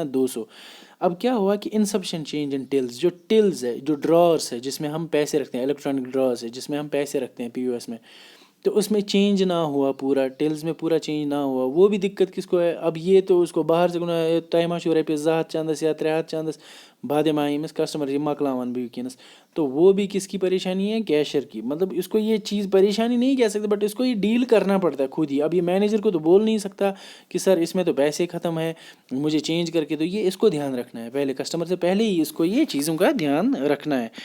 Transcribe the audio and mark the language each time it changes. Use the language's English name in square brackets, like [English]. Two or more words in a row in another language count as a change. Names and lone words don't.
[Urdu] 200. اب کیا ہوا کہ [English] insufficient change in tills. [Urdu] جو ٹلز ہے، جو ڈرارس ہے جس میں ہم پیسے رکھتے ہیں، [English] electronic drawers [Urdu] ہے جس میں ہم پیسے رکھتے ہیں POS میں، تو اس میں چینج نہ ہوا، پورا ٹلز میں پورا چینج نہ ہوا، وہ بھی دقت کس کو ہے؟ اب یہ تو اس کو باہر سے [Kashmiri] تیمہ شو رۄپیَس 2 ہتھ چندس یا 3 ہتھ چندس بادے أمِس کسٹمر یہ مکلاون بہٕ وٕنکیٚنس، [Urdu] تو وہ بھی کس کی پریشانی ہے؟ کیشر کی. مطلب اس کو یہ چیز پریشانی نہیں کہہ سکتے، بٹ اس کو یہ ڈیل کرنا پڑتا ہے خود ہی. اب یہ مینیجر کو تو بول نہیں سکتا کہ سر اس میں تو پیسے ختم ہے، مجھے چینج کر کے. تو یہ اس کو دھیان رکھنا ہے پہلے، کسٹمر سے پہلے ہی اس کو یہ چیزوں کا دھیان رکھنا ہے.